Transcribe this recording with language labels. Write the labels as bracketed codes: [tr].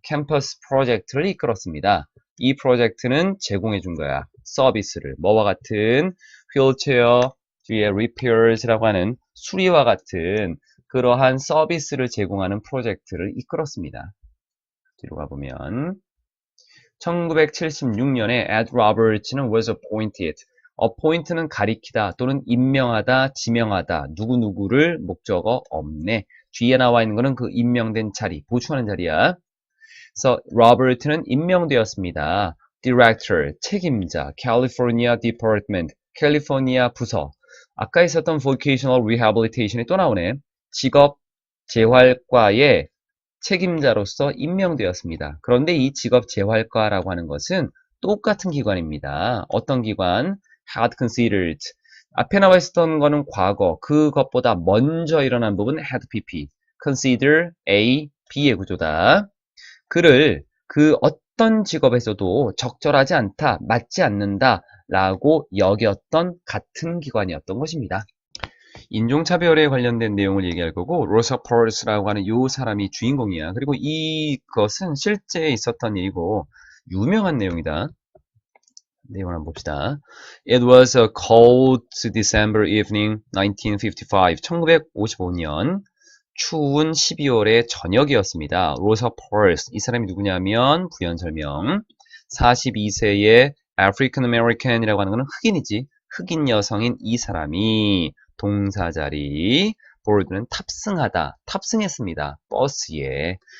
[ko] 캠퍼스 프로젝트를 이끌었습니다. 이 프로젝트는 제공해 준 거야. 서비스를. 뭐와 같은 휠체어 뒤에 repairs라고 하는 수리와 같은 그러한 서비스를 제공하는 프로젝트를 이끌었습니다. 뒤로 가보면 1976년에 Ed Roberts는 [en] was appointed. [ko] appoint는 가리키다 또는 임명하다, 지명하다, 누구누구를 목적어 없네. 뒤에 나와 있는 거는 그 임명된 자리, 보충하는 자리야. 그래서 로버트는 임명되었습니다. Director, 책임자, California Department, 캘리포니아 부서. 아까 있었던 Vocational Rehabilitation이 또 나오네. 직업 재활과의 책임자로서 임명되었습니다. 그런데 이 직업 재활과라고 하는 것은 똑같은 기관입니다. 어떤 기관? [en] had considered. [ko] 앞에 나와 있었던 거는 과거, 그것보다 먼저 일어난 부분 had pp. consider A, B의 구조다. 그를 그 어떤 직업에서도 적절하지 않다, 맞지 않는다 라고 여겼던 같은 기관이었던 것입니다. 인종차별에 관련된 내용을 얘기할 거고 로사 퍼스라고 하는 이 사람이 주인공이야. 그리고 이것은 실제 있었던 일이고 유명한 내용이다. 내용을 한번 봅시다. [en] It was a cold December evening 1955. [ko] 1955년 추운 12월의 저녁이었습니다. 로사 퍼스, 이 사람이 누구냐면 부연 설명. 42세의 African American이라고 하는 것은 흑인이지. 흑인 여성인 이 사람이 동사자리 board는 탑승하다, 탑승했습니다. 버스에.